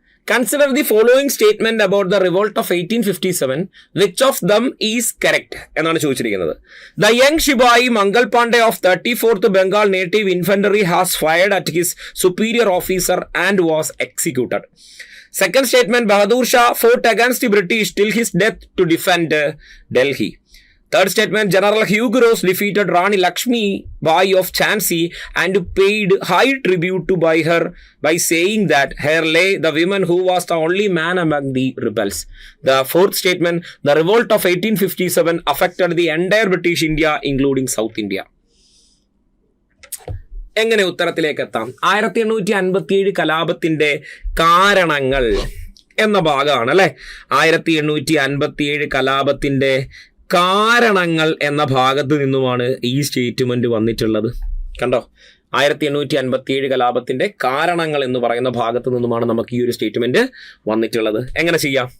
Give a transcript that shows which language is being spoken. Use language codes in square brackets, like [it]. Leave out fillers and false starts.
[en] consider the following statement about the revolt of 1857 which of them is correct [ml] എന്നാണ് ചോദിച്ചിരിക്കുന്നത്. [en] The young sepoy Mangal Pandey of 34th Bengal native infantry has fired at his superior officer and was executed. Second statement, Bahadur Shah fought against the British till his death to defend Delhi. Third statement, General Hugh Ross defeated Rani Lakshmi Bai of Jhansi and paid high tribute to her by saying that here lay the woman who was the only man among the rebels. The fourth statement, the revolt of 1857 affected the entire British India including South India. [ml] എങ്ങനെ ഉത്തരത്തിലേക്ക് എത്താം? 1857 കലാപത്തിന്റെ കാരണങ്ങൾ എന്ന ഭാഗമാണ് അല്ലെ. 1857 കലാപത്തിന്റെ കാരണങ്ങൾ എന്ന ഭാഗത്ത് നിന്നുമാണ് ഈ സ്റ്റേറ്റ്മെന്റ് വന്നിട്ടുള്ളത്. കണ്ടോ, 1857 കലാപത്തിന്റെ കാരണങ്ങൾ എന്ന് പറയുന്ന ഭാഗത്ത് നിന്നുമാണ് നമുക്ക് ഈ ഒരു സ്റ്റേറ്റ്മെന്റ് വന്നിട്ടുള്ളത്. എങ്ങനെ ചെയ്യാം?